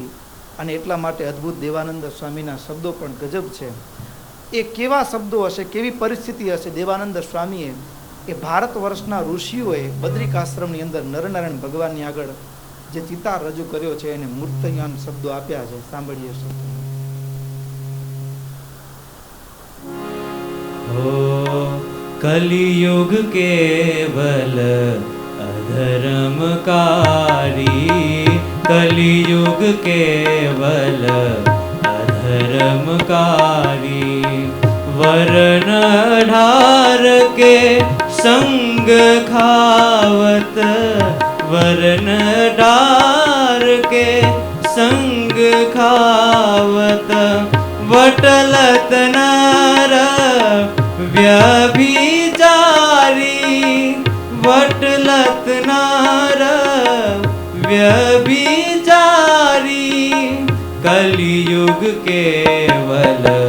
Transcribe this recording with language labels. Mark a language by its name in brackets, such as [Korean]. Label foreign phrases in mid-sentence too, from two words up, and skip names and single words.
[Gujarati] અને એટલા માટે અદ્ભુત દેવાનંદ સ્વામીના શબ્દો પણ ગજબ છે. એ કેવા શબ્દો હશે, કેવી પરિસ્થિતિ હશે? દેવાનંદ સ્વામીએ એ ભારત વર્ષના ઋષિઓએ બદ્રિકાશ્રમની અંદર નરનારાયણ ભગવાનની આગળ જે ચિતાર રજૂ કર્યો છે એને મૂર્તયાન શબ્દો આપ્યા છે. સાંભળીએ શબ્દો. [Hindi] कलियुग केवल अधर्मकारी, कलियुग केवल अधर्मकारी, वर्ण ढार के संग खावत, वर्ण ढार के संग खावत, वटलत नर व्यभिचारी, वटलत नर व्यभिचारी, कलियुग केवल